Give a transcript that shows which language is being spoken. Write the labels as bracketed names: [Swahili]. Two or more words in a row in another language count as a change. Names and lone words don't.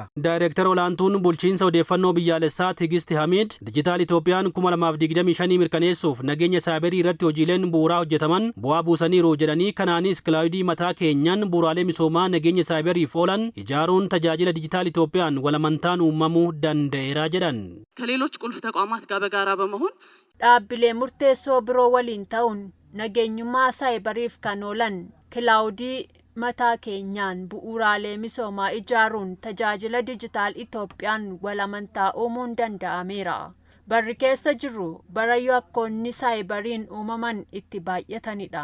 [Oromo] Daayireektar olaantuun bulchiinsa odeeffannoo biyyaalessaa Tigist Hamiid Dijiitaal Itoophiyaan 2025 mirkaneessuuf nageenya saayibarii irratti hojiileen bu'uuraa hojjetaman bu'aa buusaniiru jedhanii kanaanis kilaawudii mataa keenyaan bu'uuraalee misoomaa nageenya saayibariif oolan ijaaruun tajaajila Dijiitaal Itoophiyaan walamantaan uumamuu danda'eera jedhan. [Amharic] ከሌሎች ቁልፍ ተቋማት ጋር በጋራ በመሆን [Oromo] dhaabbilee murteessoo biroo waliin ta'uun nageenyummaa saayibariif kan oolan kilaawudii mataa keenyaan bu'uuraalee misoomaa ijaaruun tajaajila Dijiitaal Itoophiyaan walamantaa uumuun danda'ameera. Barri keessa jirru bara yakkoonni saayibariin uumaman itti baay'atanidha.